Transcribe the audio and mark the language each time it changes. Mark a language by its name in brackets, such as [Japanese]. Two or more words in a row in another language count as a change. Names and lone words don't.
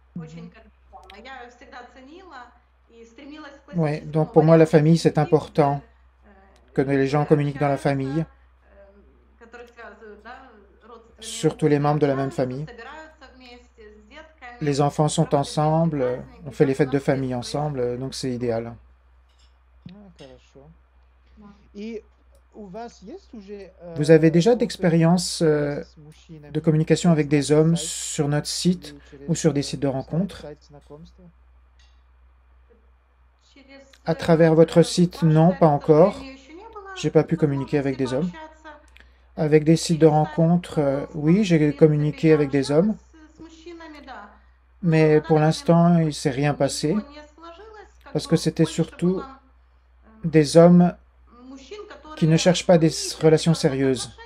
[French] Oui, donc pour moi, la famille, c'est important que les gens communiquent dans la famille, surtout les membres de la même famille. Les enfants sont ensemble, on fait les fêtes de famille ensemble, donc c'est idéal. [Russian] Хорошо. И у вас есть уже [French] Vous avez déjà [Russian] опыт [French] d'expérience [Russian] с [French] de [Russian] мужчинами [French] communication avec des [Russian] через [French] hommes [Russian] сайт [French] sur notre site [Russian] или [French] ou [Russian] через [French] sur des sites de rencontres? [Russian] сайт знакомства? [French] À travers votre site, non, pas encore. J'ai pas pu communiquer avec des hommes. Avec des sites de rencontres, oui, j'ai communiqué avec des hommes, mais pour l'instant, il s'est rien passé parce que c'était surtout des hommes qui ne cherchent pas des relations sérieuses.